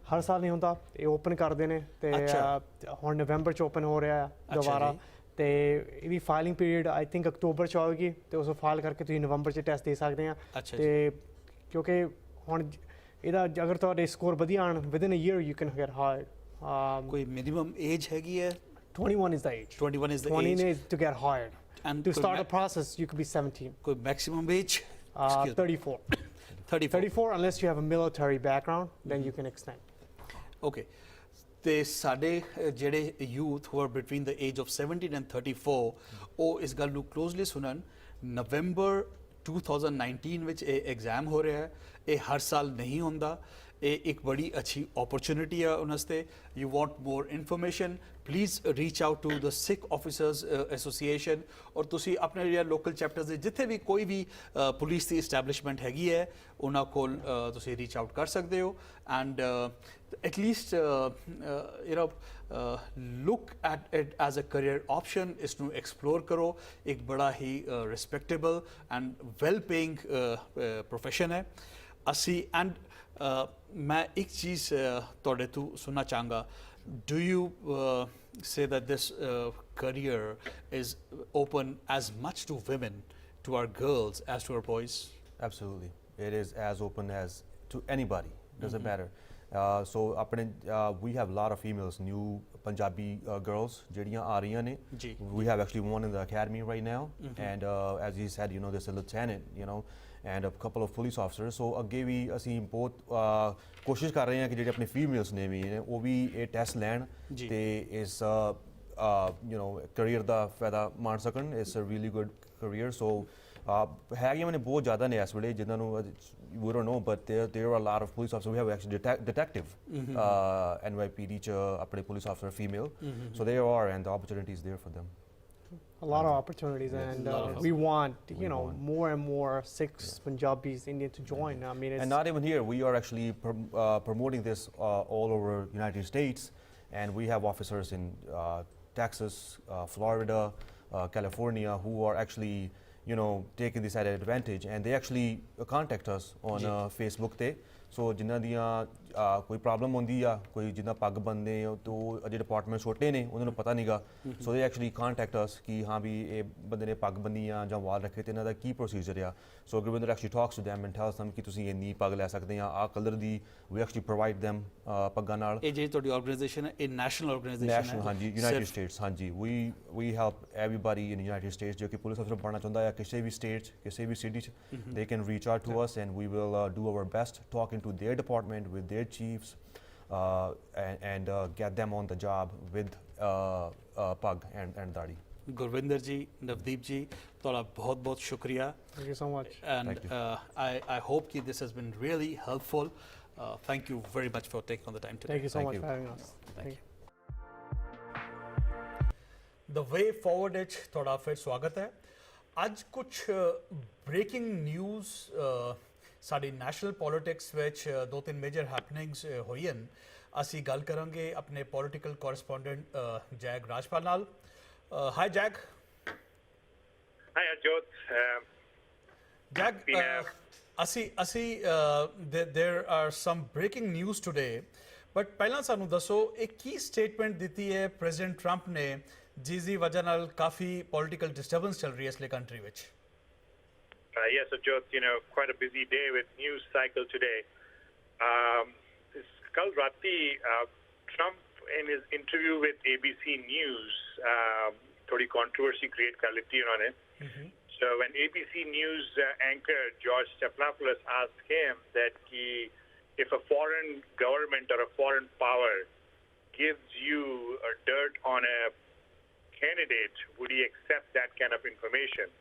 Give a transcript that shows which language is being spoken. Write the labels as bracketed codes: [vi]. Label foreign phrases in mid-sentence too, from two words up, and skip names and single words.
[pa] ਹਰ ਸਾਲ ਨਹੀਂ ਹੁੰਦਾ, ਇਹ ਓਪਨ ਕਰਦੇ ਨੇ ਤੇ ਹੁਣ ਨਵੰਬਰ 'ਚ ਓਪਨ ਹੋ ਰਿਹਾ ਦੁਬਾਰਾ। ਤੇ ਇਹਦੀ ਫਾਈਲਿੰਗ ਪੀਰੀਅਡ [en] I think [pa] ਅਕਤੂਬਰ 'ਚ ਆਵੇਗੀ, ਤੇ ਉਸ ਨੂੰ ਫਾਈਲ ਕਰਕੇ ਤੁਸੀਂ ਨਵੰਬਰ 'ਚ ਟੈਸਟ ਦੇ ਸਕਦੇ ਆ। ਤੇ ਕਿਉਂਕਿ ਹੁਣ ਇਹਦਾ ਅਗਰ ਤੁਹਾਡੇ ਸਕੋਰ ਵਧੀਆ ਆਣ [en] within a year you can get hired. [pa] ਕੋਈ [en] minimum age [pa] ਹੈਗੀ ਹੈ? [en] 21 is the age. 21 is the 20 age is to get hired. and To start the process, you could be 17. [pa] ਕੋਈ [en] maximum age? 34. 34 unless you have a military background, then you can extend. Okay. [pa] ਤੇ ਸਾਡੇ ਜਿਹੜੇ ਯੂਥ [en] who are between the age of 17 and 34 [pa] ਉਹ ਇਸ ਗੱਲ ਨੂੰ ਕਲੋਜ਼ਲੀ ਸੁਣਨ। ਨਵੰਬਰ 2019 ਵਿੱਚ ਇਹ ਐਗਜ਼ਾਮ ਹੋ ਰਿਹਾ ਹੈ, ਇਹ ਹਰ ਸਾਲ ਨਹੀਂ ਹੁੰਦਾ। ਇਹ ਇੱਕ ਬੜੀ ਅੱਛੀ ਓਪਰਚੁਨਿਟੀ ਹੈ ਉਹਨਾਂ ਵਾਸਤੇ। [en] you want more information, please reach out to the Sikh Officers Association, [pa] ਔਰ ਤੁਸੀਂ ਆਪਣੇ ਜਿਹੜਾ [en] local chapters [pa] ਦੇ ਜਿੱਥੇ ਵੀ ਕੋਈ ਵੀ ਪੁਲਿਸ ਦੀ ਇਸਟੈਬਲਿਸ਼ਮੈਂਟ ਹੈਗੀ ਹੈ ਉਹਨਾਂ ਕੋਲ ਤੁਸੀਂ [en] reach out [pa] ਕਰ ਸਕਦੇ ਹੋ। [en] ਐਂਡ at least look at it as a career option, [pa] इसनू explore करो। ਇੱਕ ਬੜਾ ਹੀ [en] respectable and well paying profession [pa] ਹੈ ਅਸੀਂ। and ਮੈਂ ਇੱਕ ਚੀਜ਼ ਤੁਹਾਡੇ ਤੋਂ ਸੁਣਨਾ ਚਾਹੂੰਗਾ, [en] do you say that this career is open as much to women, to our girls as to our boys? Absolutely, it is as open as to anybody, doesn't matter. So we have a lot of females, new Punjabi girls [pa] ਜਿਹੜੀਆਂ ਆ ਰਹੀਆਂ ਨੇ। [en] We have actually one in the academy right now, and as you said, there's a lieutenant, and a couple of police officers. [pa] So ਅੱਗੇ ਵੀ ਅਸੀਂ ਬਹੁਤ ਕੋਸ਼ਿਸ਼ ਕਰ ਰਹੇ ਹਾਂ ਕਿ ਜਿਹੜੇ ਆਪਣੇ ਫੀਮੇਲਸ ਨੇ ਵੀ ਨੇ ਉਹ ਵੀ ਇਹ ਟੈਸਟ ਲੈਣ ਤੇ ਇਸ ਕਰੀਅਰ ਦਾ ਫਾਇਦਾ ਮਾਣ ਸਕਣ। [en] it's a really good career. [pa] ਸੋ ਹੈਗੀਆਂ ਮੈਨੇ ਬਹੁਤ ਜ਼ਿਆਦਾ ਨੇ ਇਸ ਵੇਲੇ ਜਿਨ੍ਹਾਂ ਨੂੰ [en] we don't know, but there are a lot of police officers. We have actually detective NYPD apne police officer female, so there are, and the opportunity is there for them. A lot of opportunities, yes. And we want more and more Sikhs, Punjabis, Indians to join. I mean, and not even here. We are actually promoting this all over United States, and we have officers in Texas, Florida, California who are actually taking this at advantage, and they actually contact us on Facebook ਤੇ। [pa] ਸੋ ਜਿਨ੍ਹਾਂ ਦੀਆਂ ਕੋਈ ਪ੍ਰੋਬਲਮ ਹੁੰਦੀ ਆ, ਕੋਈ ਜਿੱਦਾਂ ਪੱਗ ਬੰਨਦੇ ਤੋਂ ਅਜੇ ਡਿਪਾਰਟਮੈਂਟ ਛੋਟੇ ਨੇ ਉਹਨਾਂ ਨੂੰ ਪਤਾ ਨਹੀਂਗਾ, [en] so they actually contact us [pa] ਕਿ ਹਾਂ ਵੀ ਇਹ ਬੰਦੇ ਨੇ ਪੱਗ ਬੰਨੀ ਆ ਜਾਂ ਵਾਲ ਰੱਖੇ ਤੇ ਇਹਨਾਂ ਦਾ ਕੀ ਪ੍ਰੋਸੀਜਰ ਆ। [en] so Gurvinder actually talks to them and tells them [pa] ਕਿ ਤੁਸੀਂ ਇੰਨੀ ਪੱਗ ਲੈ ਸਕਦੇ ਆ, ਆਹ ਕਲਰ ਦੀ। [en] we actually provide them [pa] ਪੱਗਾਂ ਨਾਲ। ਇਹ ਜਿਹੜੀ ਤੁਹਾਡੀ ਆਰਗੇਨਾਈਜੇਸ਼ਨ ਹੈ ਇਹ [en] national organization [pa] ਹੈ? ਨੈਸ਼ਨਲ, ਹਾਂਜੀ, ਯੂਨਾਈਟਿਡ ਸਟੇਟਸ। ਹਾਂਜੀ, [en] we help everybody in United States [pa] ਜੋ ਕਿ ਪੁਲਿਸ ਅਫਸਰ ਬਣਨਾ ਚਾਹੁੰਦਾ ਹੈ ਕਿਸੇ ਵੀ ਸਟੇਟ 'ਚ, ਕਿਸੇ ਵੀ ਸਿਟੀ 'ਚ, [en] they can reach out to us, and we will do our best talking to their department with their chiefs and get them on the job with pug and dadi. [pa] Gurvinder ji, Navdeep ji, ਤੁਹਾਡਾ ਬਹੁਤ ਬਹੁਤ ਸ਼ੁਕਰੀਆ। [en] Thank you so much. And I hope that this has been really helpful. Thank you very much for taking on the time today. Thank you so much for having us. Thank you. [pa] The way forward ਵਿੱਚ ਤੁਹਾਡਾ ਫਿਰ ਸਵਾਗਤ ਹੈ। ਅੱਜ ਕੁਝ [en] breaking news [pa] ਸਾਡੀ [en] national politics [pa] ਵਿੱਚ ਦੋ ਤਿੰਨ [en] major happenings [pa] ਹੋਈਆਂ। ਅਸੀਂ ਗੱਲ ਕਰਾਂਗੇ ਆਪਣੇ [en] political correspondent [pa] ਜੈਗ ਰਾਜਪਾਲ ਨਾਲ। [en] ਹਾਈ ਜੈਗ। Hi Harjot. Jack, there are some breaking news today, but [pa] ਪਹਿਲਾਂ ਸਾਨੂੰ ਦੱਸੋ ਇਹ ਕੀ ਸਟੇਟਮੈਂਟ ਦਿੱਤੀ ਹੈ ਪ੍ਰੈਜ਼ੀਡੈਂਟ ਟਰੰਪ ਨੇ ਜਿਸ ਦੀ ਵਜ੍ਹਾ ਨਾਲ ਕਾਫੀ [en] political disturbance [pa] ਚੱਲ ਰਹੀ ਹੈ ਇਸ ਲਈ ਕੰਟਰੀ ਵਿੱਚ? [en] Yes, Harjot, quite a busy day with news cycle today. [pa] ਕੱਲ੍ਹ ਰਾਤੀਂ, Trump [en] in his interview with ABC News, [pa] ਥੋੜ੍ਹੀ [en] controversy create [pa] ਕਰ ਲਿੱਤੀ ਉਨ੍ਹਾਂ. [en] So when ABC News anchor George Stephanopoulos asked him that if a foreign government or a foreign power gives you dirt on a candidate, would he accept that kind of information?